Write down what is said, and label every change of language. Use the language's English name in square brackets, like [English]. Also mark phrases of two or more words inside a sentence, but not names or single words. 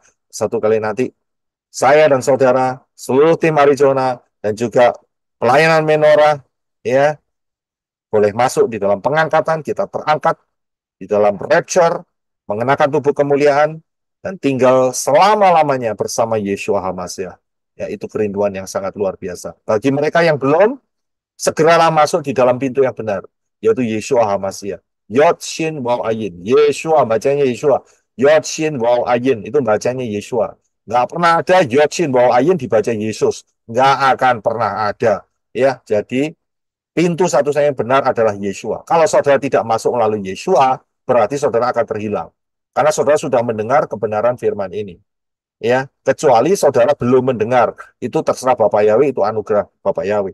[Indonesian] Satu kali nanti saya dan saudara, seluruh tim Arizona dan juga pelayanan Menorah, ya, boleh masuk di dalam pengangkatan. Kita terangkat di dalam rapture, mengenakan tubuh kemuliaan, dan tinggal selama-lamanya bersama Yeshua HaMashiach. Ya, itu kerinduan yang sangat luar biasa. Bagi mereka yang belum, segeralah masuk di dalam pintu yang benar, yaitu Yeshua HaMashiach. Yod Shin Waw Ayin. Yeshua, bacanya Yeshua. Yod Shin Waw Ayin, itu bacanya Yeshua. Nggak pernah ada Yod Shin Waw Ayin dibaca Yesus. Nggak akan pernah ada. Ya, jadi pintu satu-satunya yang benar adalah Yeshua. Kalau saudara tidak masuk melalui Yeshua, berarti saudara akan terhilang. Karena saudara sudah mendengar kebenaran firman ini. Ya, kecuali saudara belum mendengar, itu terserah Bapak Yahweh, itu anugerah Bapak Yahweh.